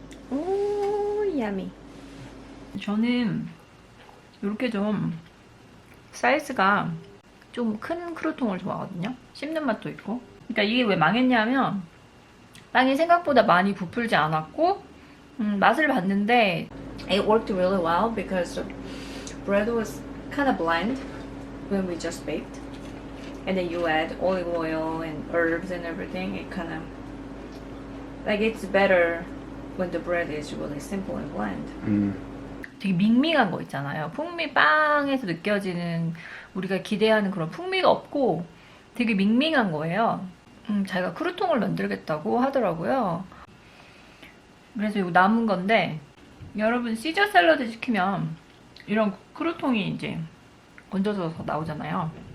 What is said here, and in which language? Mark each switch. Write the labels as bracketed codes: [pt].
[ko] 오, 야미. 저는 이렇게 좀 사이즈가 좀 큰 크루통을 좋아하거든요. 씹는 맛도 있고. 그러니까 이게 왜 망했냐면 빵이 생각보다 많이 부풀지 않았고 맛을 봤는데 [en] it worked really well because the bread was kind of bland when we just baked. And then you add olive oil and herbs and everything. It kind of like it's better when the bread is really simple and bland. [ko] 되게 밍밍한 거 있잖아요. 풍미 빵에서 느껴지는 우리가 기대하는 그런 풍미가 없고 되게 밍밍한 거예요. 자기가 크루통을 만들겠다고 하더라고요. 그래서 이거 남은 건데 여러분 시저 샐러드 시키면 이런 크루통이 이제 얹어져서 나오잖아요.